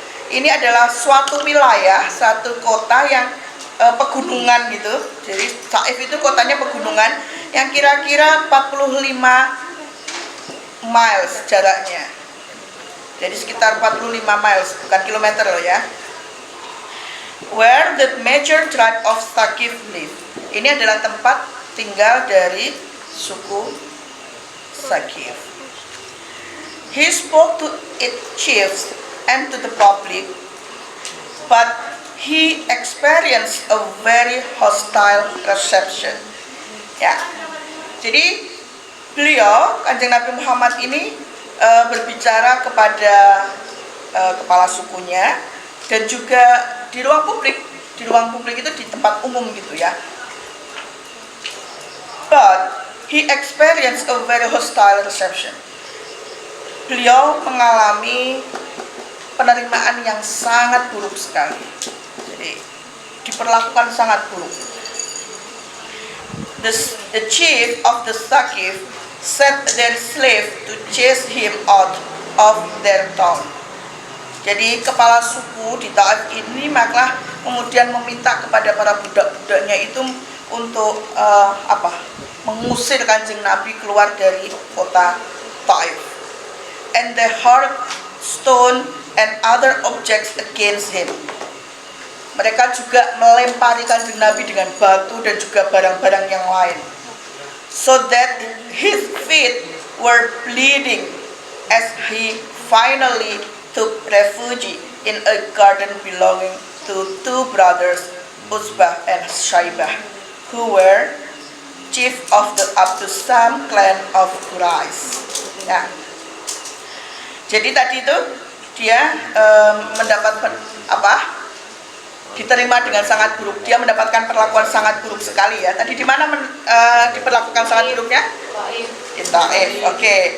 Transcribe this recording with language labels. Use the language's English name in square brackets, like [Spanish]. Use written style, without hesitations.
[Indonesian] Ini adalah suatu wilayah, satu kota yang pegunungan gitu. Jadi Taif itu kotanya pegunungan yang kira-kira 45 miles jaraknya. Jadi sekitar 45 miles, bukan kilometer loh ya. [English] Where the major tribe of Thaqif live. [Indonesian] Ini adalah tempat tinggal dari suku Thaqif. [English] He spoke to its chiefs and to the public, but he experienced a very hostile reception. [Indonesian] Ya, jadi beliau, Kanjeng Nabi Muhammad ini berbicara kepada kepala sukunya, dan juga di ruang publik itu di tempat umum gitu ya. [English] But he experienced a very hostile reception. [Indonesian] Beliau mengalami penerimaan yang sangat buruk sekali. Jadi diperlakukan sangat buruk. [English] The chief of the Thaqif sent their slave to chase him out of their town. [Indonesian] Jadi kepala suku di Taif ini maka kemudian meminta kepada para budak-budaknya itu untuk mengusir Kanjeng Nabi keluar dari kota Taif. [English] And they hurled stone and other objects against him. [Indonesian] Mereka juga melempari Kanjeng Nabi dengan batu dan juga barang-barang yang lain, [English] so that his feet were bleeding as he finally took refuge in a garden belonging to two brothers, Utsbah and Shaybah, who were chief of the Abdus-Sam clan of Quraisy. [Indonesian] Ya. Jadi tadi itu dia mendapatkan diterima dengan sangat buruk. Dia mendapatkan perlakuan sangat buruk sekali ya. Tadi di mana diperlakukan sangat buruknya? Di Taif. Oke.